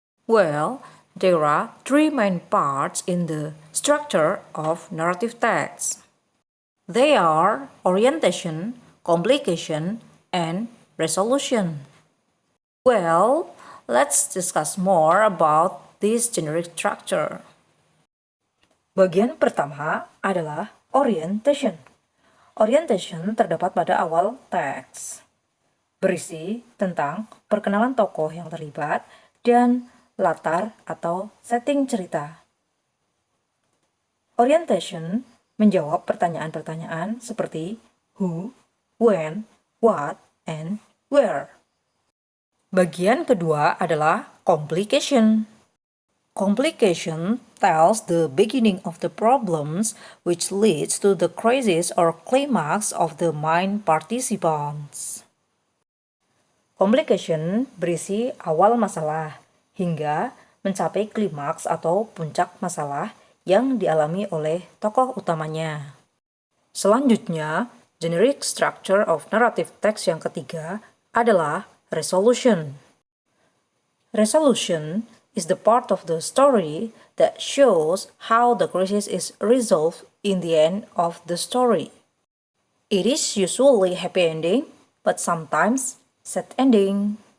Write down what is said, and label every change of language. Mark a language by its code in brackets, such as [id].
[en] Well, there are 3 main parts in the structure of narrative text. They are orientation, complication, and resolution. Well, let's discuss more about this generic structure. [id] Bagian pertama adalah orientation. Orientation terdapat pada awal teks, berisi tentang perkenalan tokoh yang terlibat dan latar atau setting cerita. Orientation menjawab pertanyaan-pertanyaan seperti [en] who, when, what, and where. [id] Bagian kedua adalah complication. [en] Complication tells the beginning of the problems which leads to the crisis or climax of the main participants. [id] Complication berisi awal masalah hingga mencapai klimaks atau puncak masalah yang dialami oleh tokoh utamanya. Selanjutnya, [en] generic structure of narrative text [id] yang ketiga adalah resolution. [en] Resolution is the part of the story that shows how the crisis is resolved in the end of the story. It is usually happy ending, but sometimes sad ending.